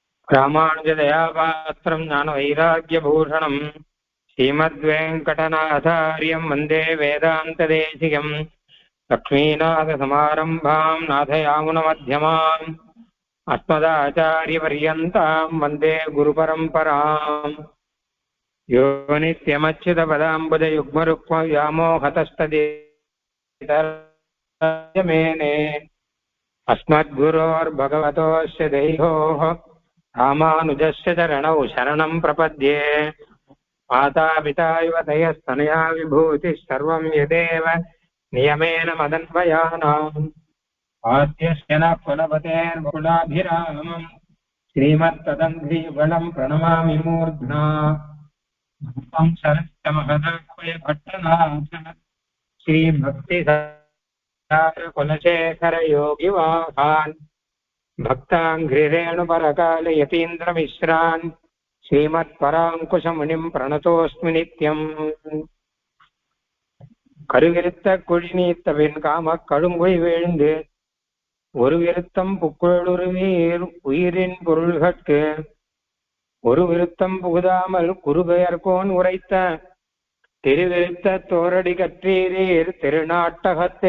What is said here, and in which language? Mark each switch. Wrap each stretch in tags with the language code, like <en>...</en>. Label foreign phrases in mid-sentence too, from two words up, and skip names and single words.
<sa>रामानुजदयापात्रं ज्ञानवैराग्यभूषणम् श्रीमद्वेङ्कटनाथार्यं वन्दे वेदान्तदेशिकम् लक्ष्मीनाथसमारम्भां नाथयामुनमध्यमाम् अस्मदाचार्यपर्यन्तां वन्दे गुरुपरम्पराम्. யோ நித்யமच्युतपदाम्बुजयुग्मरुक्मव्यामोहतस्तदितरमेने अस्मद्गुरोर्भगवतोऽस्य दैवोः रामानुजस्य चरणौ शरणं प्रपद्ये. मातापिता युवतयस्तनया विभूतिः सर्वं यदेव नियमेन मदन्वयानाम् आद्यस्य न कुलपतेर्कुलाभिरामम् श्रीमत्तदङ्घ्रियुगलं प्रणमामि मूर्ध्ना. शरस्य महदाह्वय भट्टनाथ श्रीभक्तिसार योगिवाहान् भक्ताङ्घ्रिरेणुपरकाल यतीन्द्रमिश्रान् श्रीमत्पराङ्कुशमुनिं प्रणतोऽस्मि नित्यम्.</sa> <ta>கருவிருத்த குழிநீத்த வெண் காம கழுங்குழி வீழ்ந்து ஒரு விருத்தம் புக்குழுருவீர் உயிரின் பொருள்கட்கு ஒரு விருத்தம் புகுதாமல் குறுபெயர்கோன் உரைத்த திருவிருத்த தோரடி கற்றீரீர் திருநாட்டகத்தே.</ta>